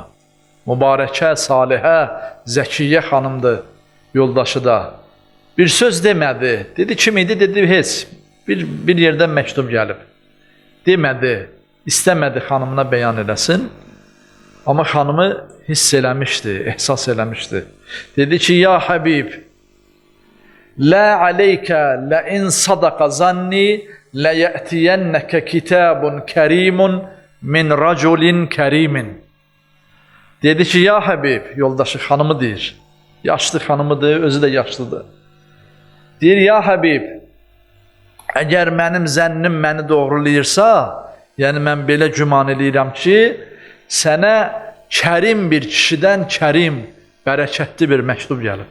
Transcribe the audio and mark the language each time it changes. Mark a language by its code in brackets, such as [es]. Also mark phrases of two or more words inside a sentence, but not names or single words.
[az] Mübarəkə, salihə, zəkiyyə xanımdır, yoldaşı da. Bir söz demədi, dedi kim idi, dedi heç, bir yerdən məktub gəlib. Demədi, istəmədi xanımına bəyan eləsin, amma xanımı hiss eləmişdi, ehsas eləmişdi. Dedi ki, ya Həbib, [ar] لا عليك لئن صدق ظني ليأتينك كتاب كريم من رجل كريم. [az] Dedi ki, ya Həbib, yoldaşı xanımı deyir. Yaşlı xanımıdır, özü də yaşlıdır. Deyir, ya Həbib, əgər mənim zənnim məni doğrulayırsa, yəni mən belə güman eləyirəm ki, sənə kərim bir kişidən kərim, bərəkətli bir məktub gəlib.